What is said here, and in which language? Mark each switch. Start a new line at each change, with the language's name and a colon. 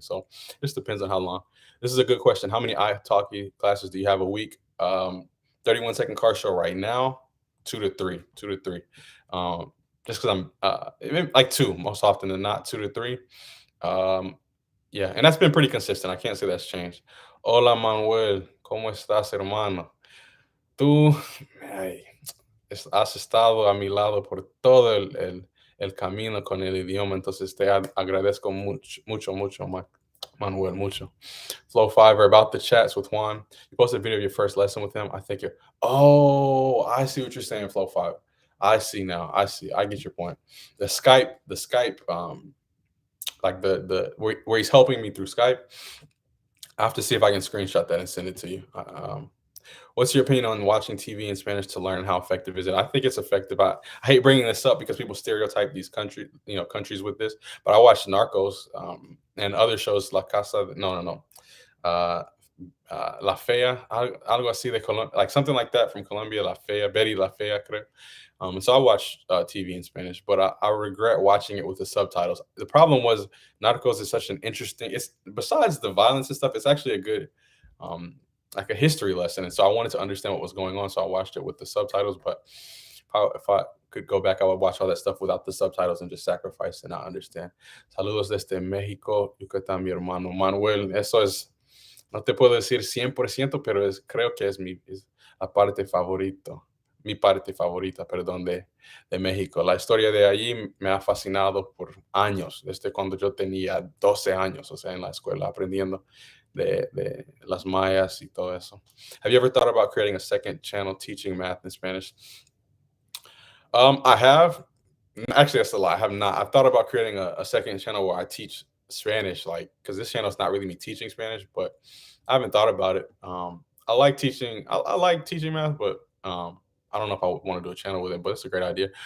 English: So it just depends on how long. This is a good question. How many italki classes do you have a week? 31-second car show right now, 2 to 3, 2 to 3. Just because like two most often than not, 2 to 3. Um, yeah, and that's been pretty consistent. I can't say that's changed.
Spanish: Hola Manuel, ¿cómo estás, hermano? Tú, ay, has estado a mi lado por todo el camino con el idioma, entonces te agradezco mucho, mucho, mucho, Manuel, mucho.
English: Flow Fiver about the chats with Juan. You posted a video of your first lesson with him. I think you're. Oh, I see what you're saying, Flow Five. I see now. I see. I get your point. The Skype, like the where he's helping me through Skype. I have to see if I can screenshot that and send it to you. What's your opinion on watching TV in Spanish to learn how effective is it? I think it's effective. I hate bringing this up because people stereotype these countries with this. But I watched Narcos and other shows, La Casa.
Spanish: No, no, no. Uh, La Fea, algo así de Colombia,
English: like something like that from Colombia,
Spanish: La Fea, Betty La Fea, creo.
English: And so I watched TV in Spanish, but I regret watching it with the subtitles. The problem was Narcos is such an interesting. It's besides the violence and stuff. It's actually a good. like a history lesson, and so I wanted to understand what was going on, so I watched it with the subtitles. But if I could go back, I would watch all that stuff without the subtitles and just sacrifice and not understand.
Spanish: Saludos desde México, Yucatán, mi hermano Manuel. Eso es, no te puedo decir 100%, pero creo que es la parte favorito, mi parte favorita, perdón, de México. La historia de allí me ha fascinado por años, desde cuando yo tenía 12 años, o sea, en la escuela, aprendiendo de las mayas y todo eso.
English: Have you ever thought about creating a second channel teaching math in Spanish? I have. Actually, that's a lie. I have not. I've thought about creating a second channel where I teach Spanish, like, because this channel is not really me teaching Spanish, but I haven't thought about it. I like teaching. I like teaching math, but I don't know if I would want to do a channel with it. But it's a great idea.